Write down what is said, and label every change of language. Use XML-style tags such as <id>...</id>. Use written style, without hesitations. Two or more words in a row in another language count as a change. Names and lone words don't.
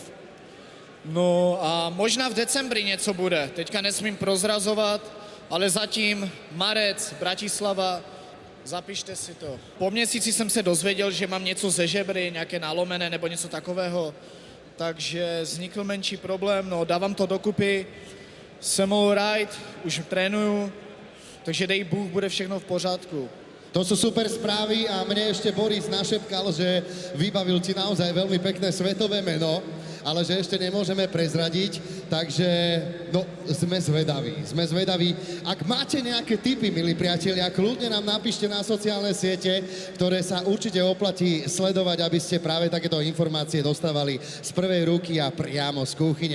<cs>No a možná v decembri něco bude, teďka nesmím prozrazovat, ale zatím marec, Bratislava, zapište si to. Po měsíci jsem se dozvěděl, že mám něco ze žebry, nějaké nalomené nebo něco takového, takže vznikl menší problém, no dávám to dokupy, jsem</cs> <en>all right,</en> <cs>už trénuju, takže dej Bůh, bude všechno v pořádku.</cs> <sk>To sú super správy a mne ešte Boris našepkal, že vybavil ti naozaj veľmi pekné svetové meno, ale že ešte nemôžeme prezradiť, takže no, sme zvedaví. Ak máte nejaké tipy, milí priatelia, kľudne nám napíšte na sociálne siete, ktoré sa určite oplatí sledovať, aby ste práve takéto informácie dostávali z prvej ruky a priamo z kuchyne.</sk>